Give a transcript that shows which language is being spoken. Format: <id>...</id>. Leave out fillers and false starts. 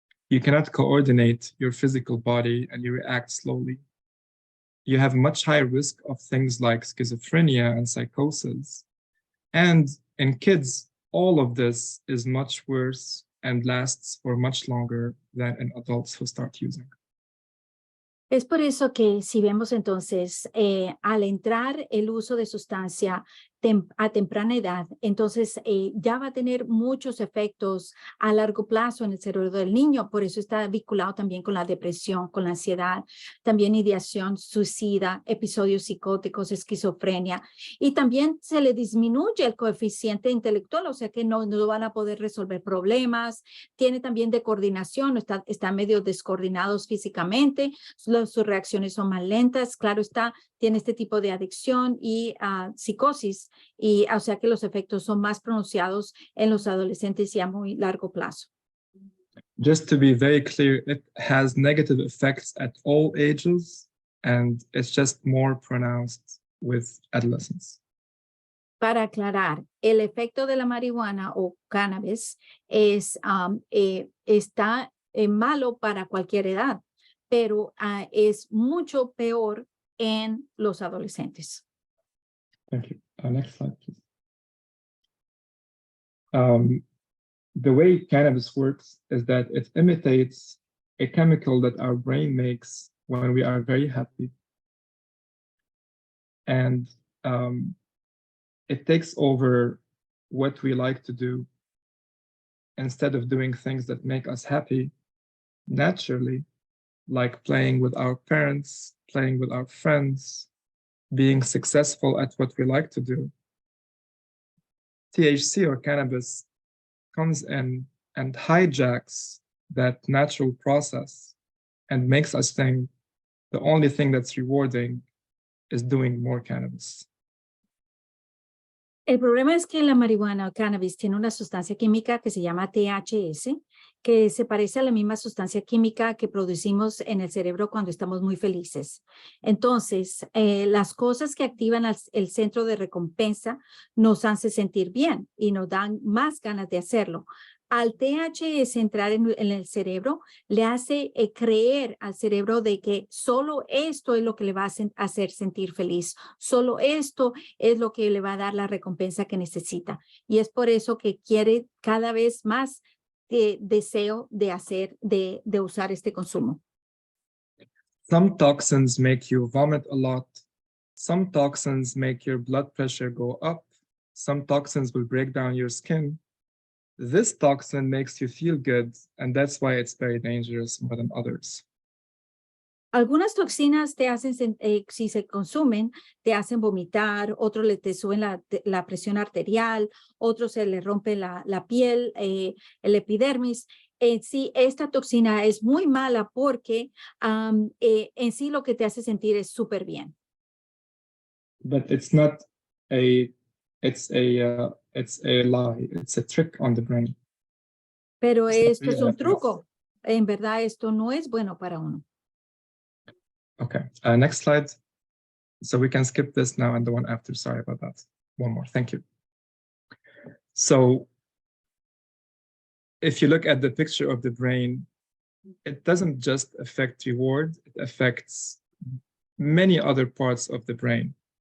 <en>You cannot coordinate your physical body and you react slowly. You have a much higher risk of things like schizophrenia and psychosis. And in kids, all of this is much worse and lasts for much longer than in adults who start using.</en> <es>Es por eso que si vemos entonces al entrar el uso de sustancia a temprana edad, entonces ya va a tener muchos efectos a largo plazo en el cerebro del niño. Por eso está vinculado también con la depresión, con la ansiedad, también ideación suicida, episodios psicóticos, esquizofrenia. Y también se le disminuye el coeficiente intelectual, o sea que no van a poder resolver problemas. Tiene también de coordinación, están medio descoordinados físicamente, sus reacciones son más lentas, claro está, tiene este tipo de adicción y psicosis, y o sea que los efectos son más pronunciados en los adolescentes y a muy largo plazo.</es> <en>Just to be very clear, it has negative effects at all ages, and it's just more pronounced with adolescents.</en> <es>Para aclarar, el efecto de la marihuana o cannabis está malo para cualquier edad, pero es mucho peor en los adolescentes.</es> <en>Thank you. Next slide, please. The way cannabis works is that it imitates a chemical that our brain makes when we are very happy. And it takes over what we like to do. Instead of doing things that make us happy naturally, like playing with our parents, playing with our friends, being successful at what we like to do, THC or cannabis comes in and hijacks that natural process and makes us think the only thing that's rewarding is doing more cannabis.</en> <es>El problema es que la marihuana o cannabis tiene una sustancia química que se llama THC, que se parece a la misma sustancia química que producimos en el cerebro cuando estamos muy felices. Entonces, las cosas que activan el centro de recompensa nos hacen sentir bien y nos dan más ganas de hacerlo. Al THC entrar en el cerebro, le hace creer al cerebro de que solo esto es lo que le va a hacer sentir feliz. Solo esto es lo que le va a dar la recompensa que necesita. Y es por eso que quiere cada vez más deseo de usar este consumo.</es> <en>Some toxins make you vomit a lot. Some toxins make your blood pressure go up. Some toxins will break down your skin. This toxin makes you feel good, and that's why it's very dangerous more than others.</en> <es>Algunas toxinas te hacen, si se consumen, te hacen vomitar, otros te suben la presión arterial, otros se le rompe la piel, el epidermis. Sí, esta toxina es muy mala porque en sí lo que te hace sentir es súper bien.</es> <en>But it's not it's a lie. It's a trick on the brain.</en> <es>Pero esto es un truco. En verdad, esto no es bueno para uno.</es> <en>Okay, next slide. So we can skip this now and the one after. Sorry about that. One more, thank you. So if you look at the picture of the brain, it doesn't just affect reward, it affects many other parts of the brain.</en>